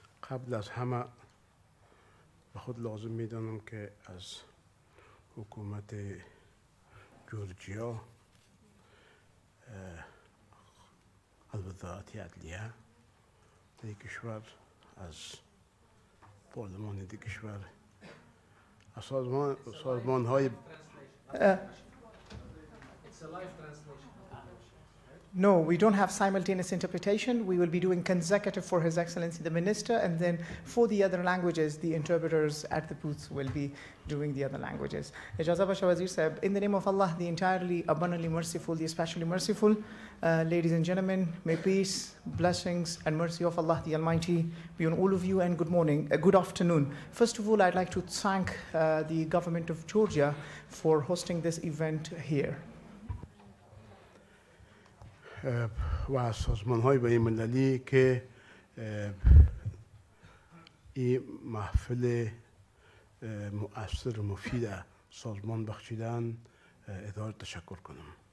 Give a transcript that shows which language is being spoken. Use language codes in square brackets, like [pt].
[fa] قبل از همه به خود لازم میدانم که از حکومت جورجیا، از وزارت عدلیه در کشور، از پارلمان در کشور، از سازمان های [en] No, we don't have simultaneous interpretation. We will be doing consecutive for His Excellency the Minister, and then for the other languages, the interpreters at the booths will be doing the other languages. Ijazah Basha Wazir Sahib, in the name of Allah, the entirely abundantly merciful, the especially merciful, ladies and gentlemen, may peace, blessings, and mercy of Allah the Almighty be on all of you, and good morning, good afternoon. First of all, I'd like to thank the government of Georgia for hosting this event here. [fa] و سازمان های بین المللی که این محفل مؤثر و مفید سازمان بخشیدن اداره تشکر کنم.